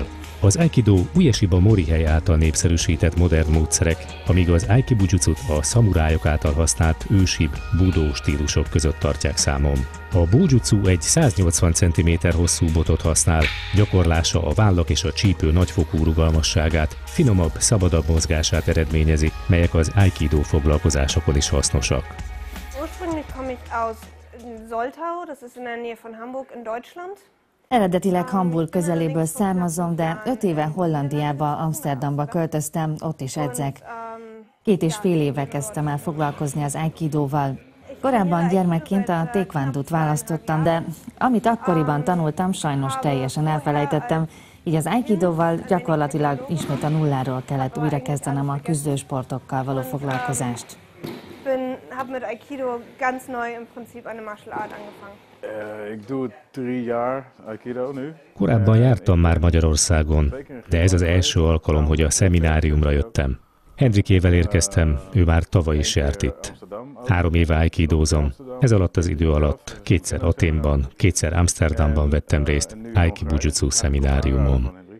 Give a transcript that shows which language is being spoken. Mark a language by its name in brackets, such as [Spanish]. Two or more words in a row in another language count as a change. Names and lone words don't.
[Hungarian] Az Aikido Ueshiba Morihei által népszerűsített modern módszerek, amíg az Aikibujutszut a szamurájok által használt ősibb budó stílusok között tartják számon. A Bojutsu egy 180 cm hosszú botot használ, gyakorlása a vállak és a csípő nagyfokú rugalmasságát, finomabb, szabadabb mozgását eredményezi, melyek az Aikido foglalkozásokon is hasznosak. [German] Ursprünglich komme ich aus Soltau, das ist in der Nähe von Hamburg in Deutschland. [Hungarian] Eredetileg Hamburg közeléből származom, de 5 éve Hollandiába, Amsterdamba költöztem, ott is edzek. 2,5 éve kezdtem el foglalkozni az Aikidoval. Korábban gyermekként a taekwondót választottam, de amit akkoriban tanultam, sajnos teljesen elfelejtettem, így az Aikidoval gyakorlatilag ismét a nulláról kellett újrakezdenem a küzdősportokkal való foglalkozást. [German] Habe mit Aikido ganz neu im Prinzip eine [English] Martial Art [German] angefangen. [Dutch] Ik doe 3 jaar Aikido nu. [Hungarian] Korábban jártam már Magyarországon, de ez az első alkalom, hogy a szemináriumra jöttem. Hendrikével érkeztem, ő már tavaly is járt itt. 3 éve aikidózom. Ez alatt az idő alatt 2-szer Athénban, 2-szer Amsterdamban vettem részt Aikibujutsu szemináriumon.